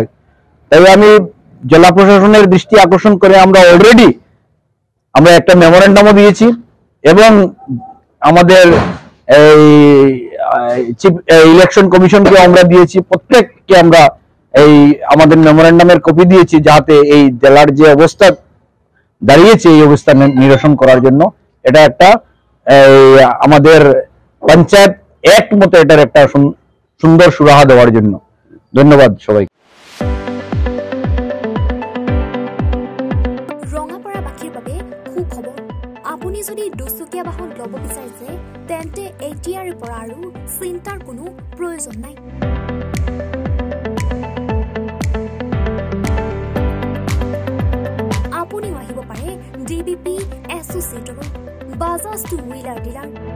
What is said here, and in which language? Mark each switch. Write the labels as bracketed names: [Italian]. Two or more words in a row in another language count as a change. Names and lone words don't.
[Bangla] তাই আমি জেলা প্রশাসনের দৃষ্টি আকর্ষণ করে আমরা অলরেডি একটা মেমোরেন্ডামও দিয়েছি এবং আমাদের এই [English] chief election [Bangla] কমিশনকে আমরা দিয়েছি, প্রত্যেককে আমরা আমাদের মেমোরেন্ডামের কপি দিয়েছি যাতে এই জেলার যে অবস্থা দাঁড়িয়েছে এই অবস্থা নিরসন করার জন্য এটা একটা আমাদের পঞ্চায়েত অ্যাক্ট মতো এটার একটা সুন্দর সুরাহা দেওয়ার জন্য। ধন্যবাদ সবাই। [Assamese] ৰঙাপাৰাবাসীৰ বাবে সুখবৰ, আপুনি যদি দুচকীয়া বাহন ল'ব বিচাৰিছে তেন্তে এতিয়াৰে পৰা আৰু চিন্তাৰ কোনো প্ৰয়োজন নাই। আপুনিও আহিব পাৰে ডিবিপি এছ'চিয়েটৰো বাজাজ [English] two wheeler dealer.